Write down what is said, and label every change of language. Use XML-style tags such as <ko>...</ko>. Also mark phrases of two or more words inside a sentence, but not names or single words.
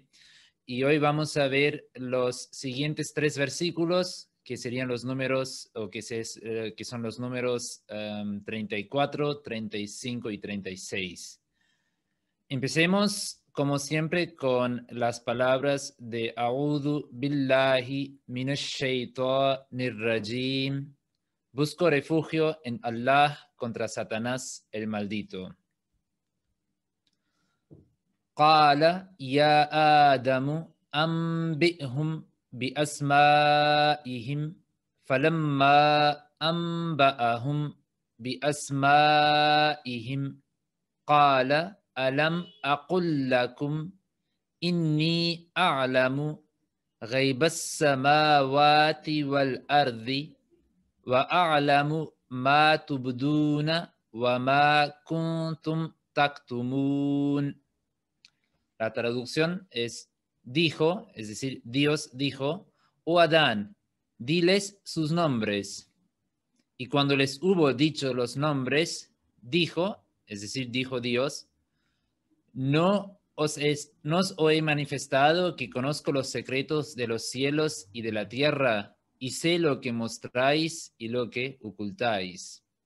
<es>Y hoy vamos a ver los siguientes tres versículos, que serían los números, o que son los números 34, 35 y 36. Empecemos, como siempre, con las palabras de</es> <ar>أعوذ بالله من الشيطان الرجيم.</ar> <es>Busco refugio en Allah contra Satanás el maldito.</es> <ar>قال يا آدم أنبئهم بأسمائهم فلما أنبأهم بأسمائهم قال ألم أقل لكم إني أعلم غيب السماوات والأرض وأعلم ما تبدون وما كنتم تكتمون.</ar> <es>La traducción es dijo, es decir, Dios dijo, oh Adán, diles sus nombres. Y cuando les hubo dicho los nombres, dijo, es decir, dijo Dios, no os he manifestado que conozco los secretos de los cielos y de la tierra, y sé lo que mostráis y lo que ocultáis.</es>